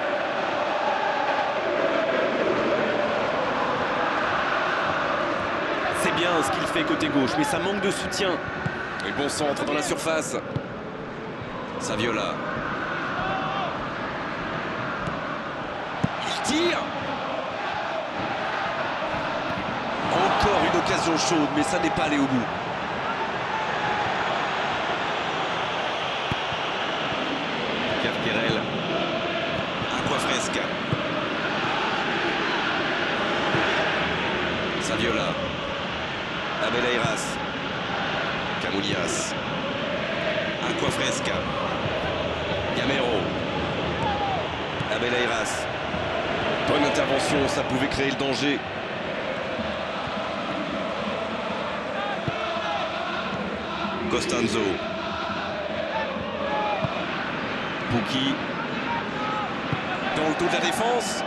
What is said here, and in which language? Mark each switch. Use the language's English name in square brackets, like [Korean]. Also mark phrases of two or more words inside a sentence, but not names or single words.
[French] C'est bien ce qu'il fait côté gauche, mais ça manque de soutien. Et bon centre dans la surface. Saviola. Il tire. Encore une occasion chaude, mais ça n'est pas allé au bout. Carquerel. Aquafresca. Saviola. Abel Ayras. Camullas. Aquafresca. Gamero. Abel Ayras. Bonne intervention, ça pouvait créer le danger. Costanzo. Pukki. Dans le dos de la défense.